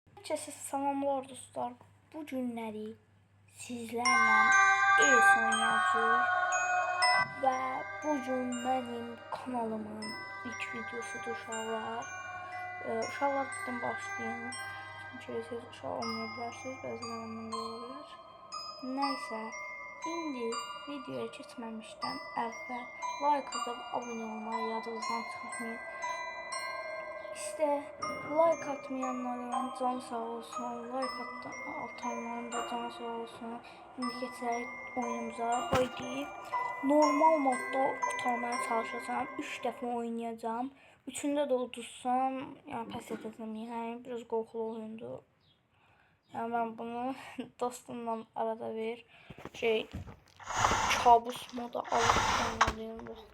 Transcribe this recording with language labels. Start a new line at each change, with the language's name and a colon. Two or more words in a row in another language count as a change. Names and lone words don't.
Azerbaijani: Hər kəsə salamlar dostlar. Bu günləri sizlərlə ES oynayacağıq və bu gün mənim kanalımın ilk videosudur uşaqlar. Uşaqlardan başlayayım. Çünki siz uşaq olmaya bilərsiniz, bəzilərinin də ola bilər. Nəysə, indi videoya keçməmişdən əvvəl
Turkish: like atıp abone olmayı
Azerbaijani: yadınızdan çıxarmayın. İşte like atmayanların canı sağ olsun, like atanların da canı sağ olsun. İndi keçək oyunumuza. Haydi.
Turkish: Normal modda kurtarmaya çalışacağım.
Azerbaijani: 3 dəfə oynayacağım. Üçündə də udursam, yəni pəs edəcəm. Yəni biraz qorxulu oyundur. Yəni mən bunu dostumla arada bir
Turkish: kabus moda alıp
Azerbaijani: oynayayım.